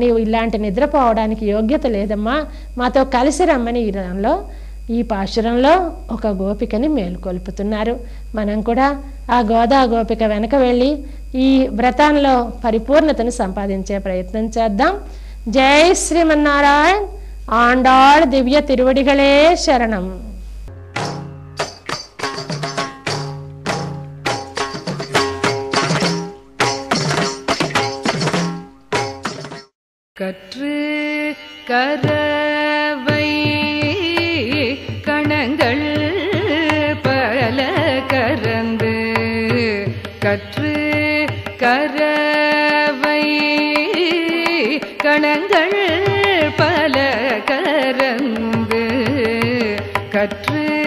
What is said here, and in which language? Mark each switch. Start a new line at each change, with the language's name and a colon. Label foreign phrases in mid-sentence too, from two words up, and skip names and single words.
Telugu: ఇలాంటి నిద్రపోవడానికి యోగ్యత లేదమ్మా, మాతో కలిసి రమ్మని ఈ పాశురంలో ఒక గోపికని మేలుకొల్పుతున్నారు. మనం కూడా ఆ గోదా గోపిక వెనక వెళ్ళి ఈ వ్రతంలో పరిపూర్ణతను సంపాదించే ప్రయత్నం చేద్దాం. జై శ్రీమన్నారాయణ. ఆండాళ్ దివ్య తిరువడిகளே శరణం.
Tamil: கற்று கரவை கணங்கள் பல கரந்து, கற்று கரவை கணங்கள் பல கரந்து, கற்று